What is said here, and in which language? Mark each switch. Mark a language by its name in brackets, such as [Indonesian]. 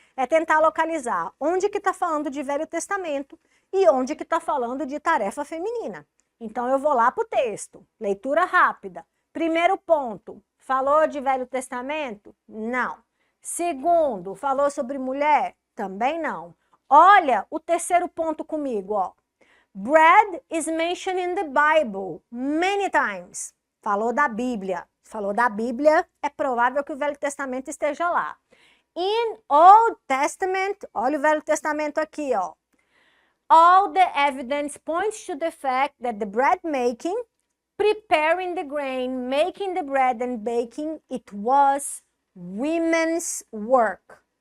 [Portuguese] É tentar localizar onde que está falando de Velho Testamento e onde que está falando de tarefa feminina. Então eu vou lá para o texto, leitura rápida. Primeiro ponto, falou de Velho Testamento? Não. Segundo, falou sobre mulher? Também não. Olha o terceiro ponto comigo, ó. [English] Bread is mentioned in the Bible many times. [Portuguese] Falou da Bíblia. Falou da Bíblia, é provável que o Velho Testamento esteja lá. [English] In Old Testament, [Portuguese] olha o Velho Testamento aqui, ó. [English] All the evidence points to the fact that the bread making, preparing the grain, making the bread and baking, it was women's work.